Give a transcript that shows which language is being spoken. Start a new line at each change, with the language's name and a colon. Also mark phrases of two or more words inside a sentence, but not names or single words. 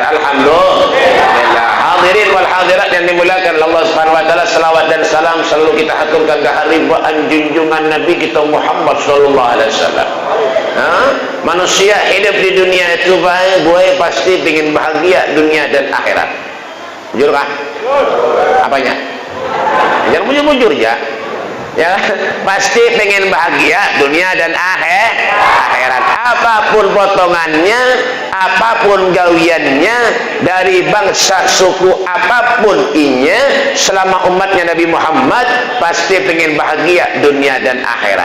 Indonesian: Alhamdulillah.
Arabic: Hadirin wal hadirat
Indonesian: yang dimuliakan Allah
Arabic: Subhanahu wa taala,
Indonesian: selawat dan salam selalu kita aturkan ke haribaan junjungan Nabi kita Muhammad
Arabic: sallallahu alaihi wasallam.
Indonesian: Manusia hidup di dunia itu baik, gue pasti ingin bahagia dunia dan akhirat. Jujur kah? Apanya? Jangan bujur-bujur ya. Ya, pasti pengen bahagia dunia dan akhirat. Apapun potongannya, apapun gawiannya, dari bangsa suku apapun inya, selama umatnya Nabi Muhammad pasti pengen bahagia dunia dan akhirat.